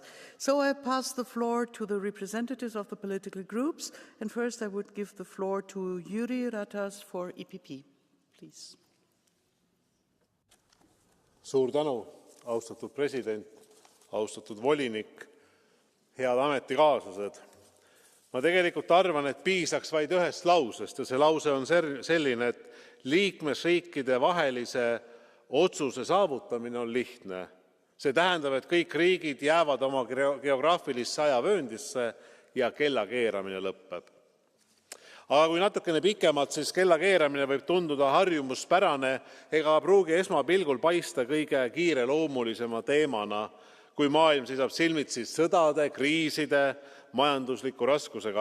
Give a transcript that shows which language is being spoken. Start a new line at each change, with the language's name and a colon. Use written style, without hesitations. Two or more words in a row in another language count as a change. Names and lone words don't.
English: So I pass the floor to the representatives of the political groups, and first I would give the floor to Jüri Ratas for EPP, please.
Estonian: Suur tänu, austatud president, austatud volinik, head ametikaaslased. Ma tegelikult arvan, et piisaks vaid ühest lausest ja see lause on selline, et liikmesriikide vahelise otsuse saavutamine on lihtne. See tähendab, et kõik riigid jäävad oma geograafilisse ajavööndisse ja kellakeeramine lõpeb. Aga kui natukene pikemalt, siis kellakeeramine võib tunduda harjumuspärane ega pruugi esmapilgul paista kõige kiireloomulisema teemana, kui maailm seisab silmitsi sõdade, kriiside, majandusliku raskusega.